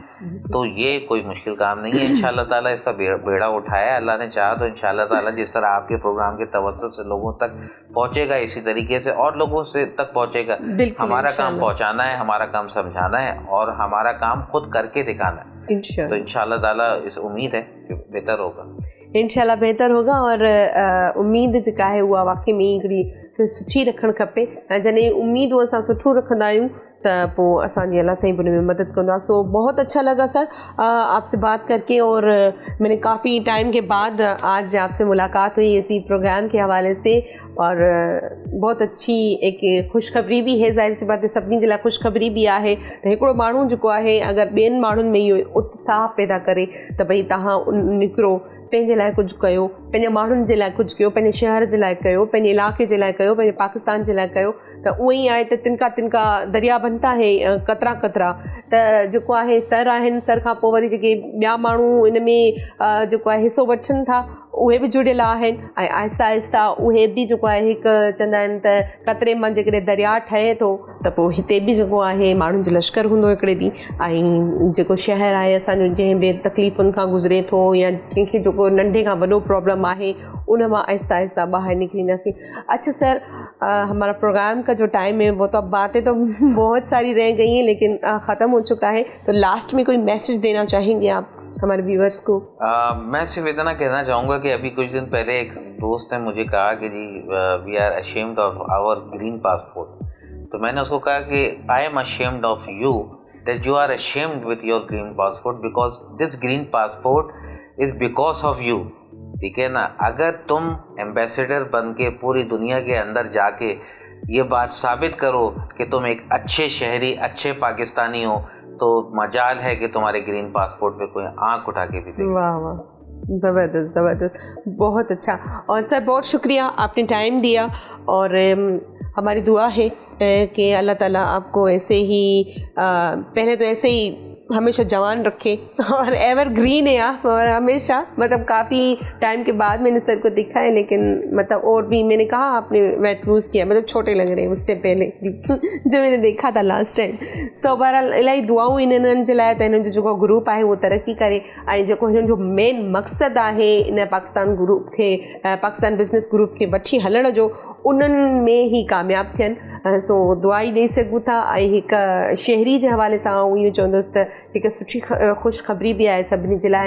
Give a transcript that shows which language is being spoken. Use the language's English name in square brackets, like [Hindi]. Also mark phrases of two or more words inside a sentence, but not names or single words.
[Urdu] تو یہ کوئی مشکل کام نہیں ہے. انشاءاللہ تعالیٰ اس کا بیڑا اٹھایا, اللہ نے چاہا تو انشاءاللہ تعالیٰ جس طرح آپ کے پروگرام کے توسط سے لوگوں تک پہنچے گا, اسی طریقے سے اور لوگوں سے تک پہنچے گا. ہمارا کام پہنچانا ہے, ہمارا کام سمجھانا ہے, اور ہمارا کام خود کر کے دکھانا ہے. تو انشاءاللہ تعالیٰ اس امید ہے کہ بہتر ہوگا, انشاءاللہ بہتر ہوگا. اور امید [Sindhi] जेका ہے उहा वाकई में हिकिड़ी सुठी रखणु खपे. जॾहिं उम्मीद असां सुठो रखंदा आहियूं तो पोइ असांजी अल्लाह साईं उन में मदद कंदो आहे. [Urdu] سو بہت اچھا لگا سر آپ سے بات کر کے، اور میں نے کافی ٹائم کے بعد آج آپ سے ملاقات ہوئی اسی پروگرام کے حوالے سے، اور بہت اچھی ایک خوشخبری بھی ہے. ظاہر سی بات ہے [Sindhi] सभिनी जे लाइ ख़ुशख़बरी भी आहे त हिकिड़ो माण्हू जेको आहे अगरि ॿियनि माण्हुनि में इहो उत्साह पैदा करे त भई तव्हां निकिरो, पंहिंजे लाइ कुझु कयो, पंहिंजे माण्हुनि जे लाइ कुझु कयो, पंहिंजे शहर जे लाइ कयो, पंहिंजे इलाइक़े जे लाइ कयो, पंहिंजे पाकिस्तान जे लाइ कयो. त उहो ई आहे त [Urdu] تنکا تنکا دریا بنتا ہے، قطرہ قطرہ. [Sindhi] त जेको आहे सर आहिनि, सर खां पोइ वरी जेके ॿिया माण्हू इन में जेको आहे हिसो वठनि था उहे बि जुड़ियल आहिनि, ऐं आहिस्ता आहिस्ता उहे बि जेको आहे हिकु चवंदा आहिनि त कतरे मां जेकॾहिं दरिया ठहे थो त पोइ हिते बि जेको आहे माण्हुनि जो लश्कर हूंदो हिकिड़े ॾींहुं. ऐं जेको शहर आहे असांजो जंहिं बि तकलीफ़ुनि खां गुज़रे थो, या कंहिंखे जेको नंढे खां वॾो प्रॉब्लम आहे उन मां आहिस्ता आहिस्ता ॿाहिरि निकिरींदासीं. [Urdu] اچھا سر، ہمارا پروگرام کا جو ٹائم ہے وہ تو اب باتیں تو بہت ساری رہ گئی ہیں لیکن ختم ہو چکا ہے، تو لاسٹ میں کوئی میسج دینا چاہیں گے آپ ہمارے ویورس کو؟ میں صرف اتنا کہنا چاہوں گا کہ ابھی کچھ دن پہلے ایک دوست نے مجھے کہا کہ جی [English] we are ashamed of our green passport. [Urdu] تو میں نے اس کو کہا کہ [English] I am ashamed of you that you are ashamed with your green passport because this green passport is because of you. [Urdu] ٹھیک ہے نا. اگر تم ایمبیسیڈر بن کے پوری دنیا کے اندر جا کے یہ بات ثابت کرو کہ تم ایک اچھے شہری اچھے پاکستانی ہو تو مجال ہے کہ تمہارے گرین پاسپورٹ پہ کوئی آنکھ اٹھا کے بھی دیکھے. واہ واہ, زبردست زبردست, بہت اچھا. اور سر بہت شکریہ, آپ نے ٹائم دیا, اور ہماری دعا ہے کہ اللہ تعالیٰ آپ کو ایسے ہی پہلے تو ایسے ہی ہمیشہ جوان رکھے, اور [English] ever green [Urdu] ہے آپ, اور ہمیشہ مطلب کافی ٹائم کے بعد میں نے سر کو دیکھا ہے, لیکن مطلب اور بھی میں نے کہا آپ نے [English] weight lose [Urdu] کیا, مطلب چھوٹے لگ رہے ہیں اس سے پہلے جو میں نے دیکھا تھا [English] last time. [Urdu] سو بہرحال [Sindhi] इलाही दुआऊं इन्हनि जे लाइ त हिननि जो जेको ग्रुप आहे उहो तरक़ी करे, ऐं जेको हिननि जो मेन मक़सदु आहे इन पाकिस्तान ग्रुप खे, पाकिस्तान बिज़नेस ग्रुप खे वठी हलण जो, उन्हनि में ई कामयाबु थियनि. सो दुआ ई ॾेई सघूं था. ऐं हिकु शहरी जे हवाले सां आउं इहो चवंदुसि त हिकु सुठी ख़ुशख़बरी बि आहे सभिनी जे लाइ.